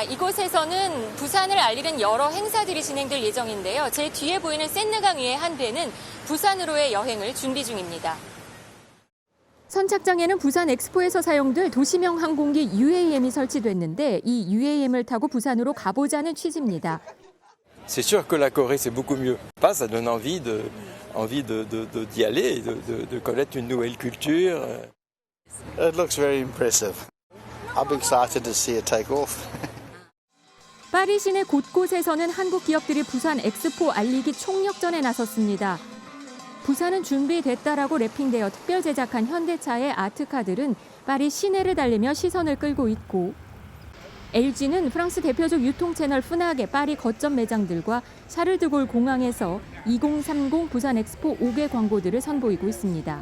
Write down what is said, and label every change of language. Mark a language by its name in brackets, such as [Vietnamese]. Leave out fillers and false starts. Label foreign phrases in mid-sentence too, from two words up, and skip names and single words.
[Korean] 이곳에서는 부산을 알리는 여러 행사들이 진행될 예정인데요. 제 뒤에 보이는 센느강 위의 한 배는 부산으로의 여행을 준비 중입니다. 선착장에는 부산 엑스포에서 사용될 도시명 항공기 UAM이 설치됐는데 이 UAM을 타고 부산으로 가보자는 취지입니다. [French] C'est sûr que la Corée c'est beaucoup mieux. Ça donne envie d'y aller, de connaître une nouvelle culture. [English] It looks very impressive. I'm excited to see it take off. [Korean] 파리 시내 곳곳에서는 한국 기업들이 부산 엑스포 알리기 총력전에 나섰습니다. 부산은 준비됐다라고 랩핑되어 특별 제작한 현대차의 아트카들은 파리 시내를 달리며 시선을 끌고 있고 LG는 프랑스 대표적 유통 채널 푸낙의 파리 거점 매장들과 샤를드골 공항에서 2030 부산 엑스포 5개 광고들을 선보이고 있습니다.